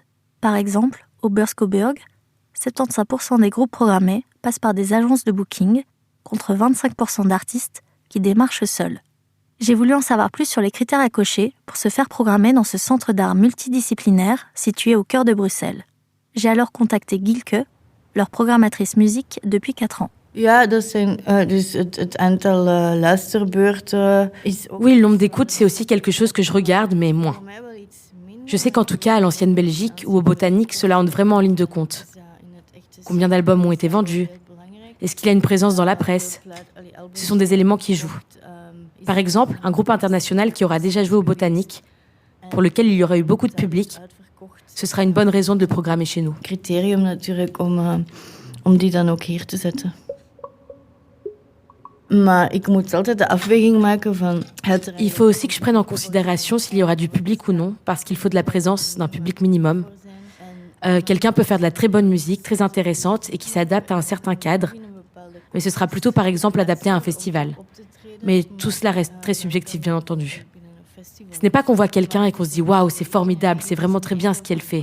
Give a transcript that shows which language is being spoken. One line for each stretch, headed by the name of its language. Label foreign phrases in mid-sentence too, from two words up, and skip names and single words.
French: Par exemple, au Beurs-Coburg, 75% des groupes programmés passent par des agences de booking, contre 25% d'artistes qui démarchent seuls. J'ai voulu en savoir plus sur les critères à cocher pour se faire programmer dans ce centre d'art multidisciplinaire situé au cœur de Bruxelles. J'ai alors contacté Gilke, leur programmatrice musique depuis 4 ans.
Dutch: Ja, dat zijn dus het aantal luisterbeurten is.
French: Oui, le nombre d'écoutes, c'est aussi quelque chose que je regarde, mais moins. Je sais qu'en tout cas, à l'ancienne Belgique ou au Botanique, cela entre vraiment en ligne de compte. Combien d'albums ont été vendus? Est-ce qu'il y a une présence dans la presse? Ce sont des éléments qui jouent. Par exemple, un groupe international qui aura déjà joué au Botanique, pour lequel il y aura eu beaucoup de public, ce sera une bonne raison de le programmer chez nous.
Dutch: Criterium natuurlijk om die dan ook hier te zetten. Maar ik moet altijd de afweging maken van het.
French: Il faut aussi que je prenne en considération s'il y aura du public ou non, parce qu'il faut de la présence d'un public minimum. Quelqu'un peut faire de la très bonne musique, très intéressante, et qui s'adapte à un certain cadre, mais ce sera plutôt par exemple adapté à un festival. Mais tout cela reste très subjectif, bien entendu. Ce n'est pas qu'on voit quelqu'un et qu'on se dit « Waouh, c'est formidable, c'est vraiment très bien ce qu'elle fait ».